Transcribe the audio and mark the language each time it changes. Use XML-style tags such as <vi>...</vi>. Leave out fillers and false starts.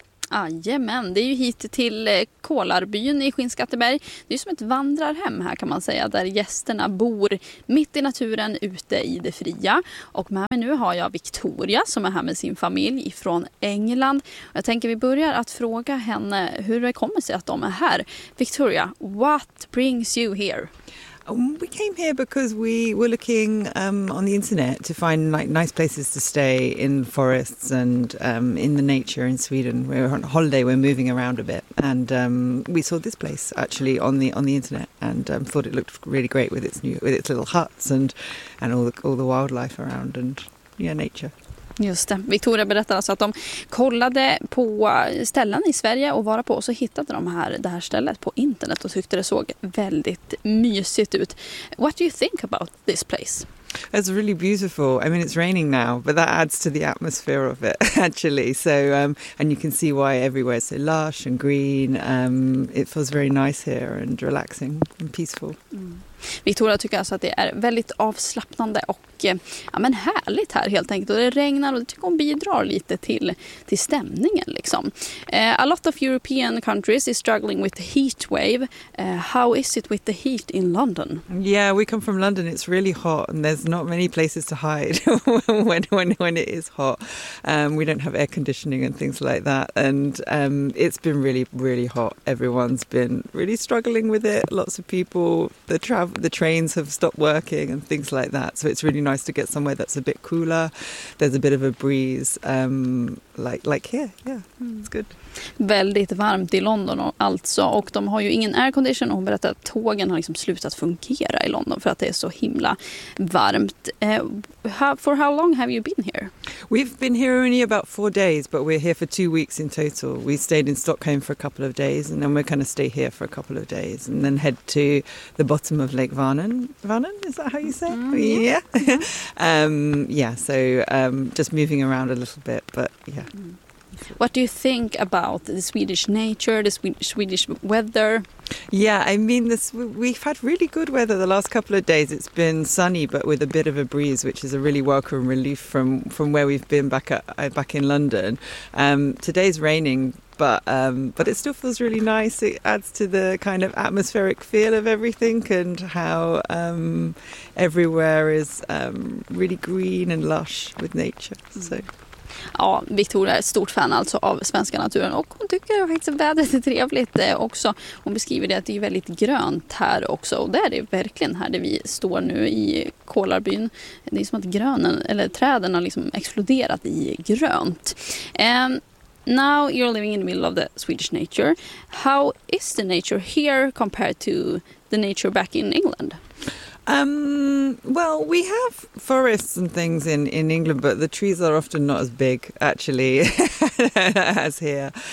<sv>Jajamän, det är ju hit till Kolarbyn i Skinnskatteberg. Det är som ett vandrarhem här kan man säga, där gästerna bor mitt i naturen ute i det fria. Och med mig nu har jag Victoria som är här med sin familj från England. Jag tänker vi börjar att fråga henne hur det kommer sig att de är här.</sv> <en>Victoria, what brings you here? We came here because we were looking on the internet to find like nice places to stay in forests and in the nature in Sweden. We were on holiday, we're moving around a bit, and we saw this place actually on the internet, and thought it looked really great with its new, with its little huts and all the wildlife around and yeah, nature.</en> <sv>Just det. Victoria berättade alltså att de kollade på ställen i Sverige och vara på, och så hittade de här, det här stället på internet och tyckte det såg väldigt mysigt ut.</sv> <en>What do you think about this place? It's really beautiful. I mean, it's raining now, but that adds to the atmosphere of it actually. So and you can see why everywhere is so lush and green. It feels very nice here and relaxing and peaceful.</en> <sv>Victoria tycker alltså att det är väldigt avslappnande och ja, men härligt här helt enkelt. Och det regnar och det tycker hon bidrar lite till stämningen liksom.</sv> <en>A lot of European countries is struggling with the heat wave. How is it with the heat in London? Yeah, we come from London. It's really hot and there's not many places to hide when it is hot. We don't have air conditioning and things like that. And it's been really, really hot. Everyone's been really struggling with it. Lots of people, the trains have stopped working and things like that, so it's really nice to get somewhere that's a bit cooler, there's a bit of a breeze like here. Yeah, it's good.</en> <sv>Väldigt varmt i London alltså, och de har ju ingen aircondition, och hon berättar att tågen har liksom slutat fungera i London för att det är så himla varmt.</sv> <en>For how long have you been here? We've been here only about 4 days, but we're here for 2 weeks in total. We stayed in Stockholm for a couple of days and then we're going to stay here for a couple of days and then head to the bottom of Lake Vänern, is that how you say it? Yeah. So just moving around a little bit, but yeah. What do you think about the Swedish nature, the Swedish weather? Yeah, I mean, we've had really good weather the last couple of days. It's been sunny, but with a bit of a breeze, which is a really welcome relief from where we've been back in London. Today's raining, but it still feels really nice. It adds to the kind of atmospheric feel of everything and how everywhere is really green and lush with nature. So.</en> <sv>Ja, Victoria är ett stort fan alltså av svenska naturen, och hon tycker faktiskt att vädret är trevligt också. Hon beskriver det att det är väldigt grönt här också, och det är det verkligen här där vi står nu i Kolarbyn. Det är som att grönen, eller träden har liksom exploderat i grönt.</sv> <en>Now you're living in the middle of the Swedish nature. How is the nature here compared to the nature back in England? Well, we have forests and things in England, but the trees are often not as big, actually, as here.</en>